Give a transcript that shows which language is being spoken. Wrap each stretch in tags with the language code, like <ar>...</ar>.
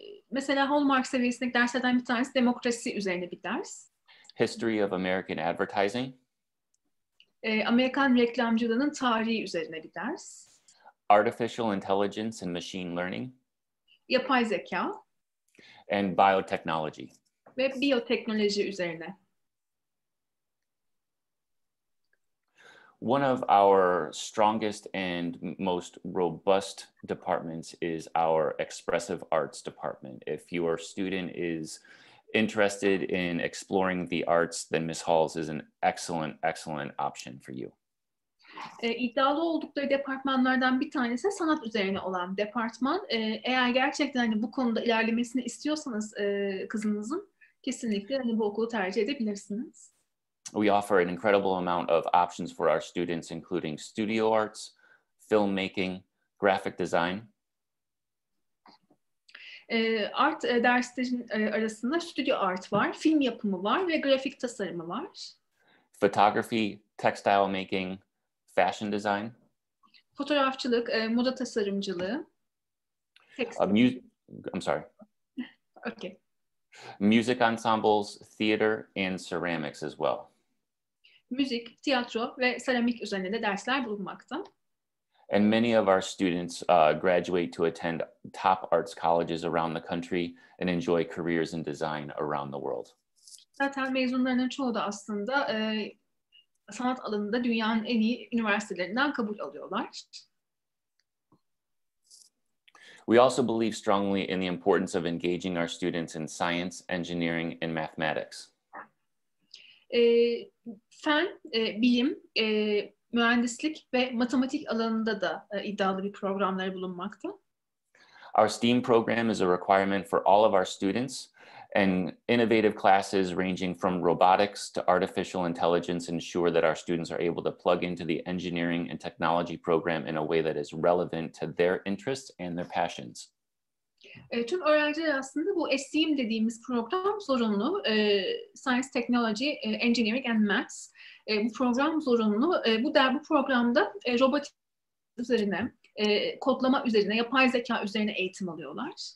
<tr>Mesela Hallmark seviyesindeki derslerden bir tanesi demokrasi üzerine bir ders.</tr> <en>History of American Advertising.</en> <tr>Amerikan reklamcılığının tarihi üzerine bir ders.</tr> <en>Artificial Intelligence and Machine Learning.</en> <tr>Yapay zeka.</tr> <en>And Biotechnology.</en> <tr>Ve biyoteknoloji üzerine.</tr> <en>One of our strongest and most robust departments is our Expressive Arts department. If your student is interested in exploring the arts, then Miss Halls is an excellent option for you.</en> <tr>İddialı oldukları departmanlardan bir tanesi sanat üzerine olan departman. Eğer gerçekten hani bu konuda ilerlemesini istiyorsanız kızınızın kesinlikle hani bu okulu tercih edebilirsiniz.</tr> <en>We offer an incredible amount of options for our students, including studio arts, filmmaking, graphic design.</en> <tr>Art derslerin arasında stüdyo art var, film yapımı var ve grafik tasarımı var.</tr> <en>Photography, textile making, fashion design.</en> <tr>Fotoğrafçılık, moda tasarımcılığı.</tr> <en>I'm sorry. Okay. Music ensembles, theater, and ceramics as well.</en> <tr>Müzik, tiyatro ve seramik üzerine de dersler bulunmakta.</tr> <en>And many of our students graduate to attend top arts colleges around the country and enjoy careers in design around the world.</en> <tr>Zaten mezunlarının çoğu da aslında sanat alanında dünyanın en iyi üniversitelerinden kabul alıyorlar.</tr> <en>We also believe strongly in the importance of engaging our students in science, engineering, and mathematics.</en> <tr>Fen, bilim, mühendislik ve matematik alanında da iddialı bir programları bulunmakta.</tr> <en>Our STEAM program is a requirement for all of our students, and innovative classes ranging from robotics to artificial intelligence ensure that our students are able to plug into the engineering and technology program in a way that is relevant to their interests and their passions.</en> <tr>Tüm öğrenciler aslında bu STEAM dediğimiz program zorunlu.</tr> <en>Science, Technology, Engineering and Maths.</en> <tr>Bu program zorunlu. Bu programda robotik üzerine, kodlama üzerine, yapay zeka üzerine eğitim alıyorlar.</tr>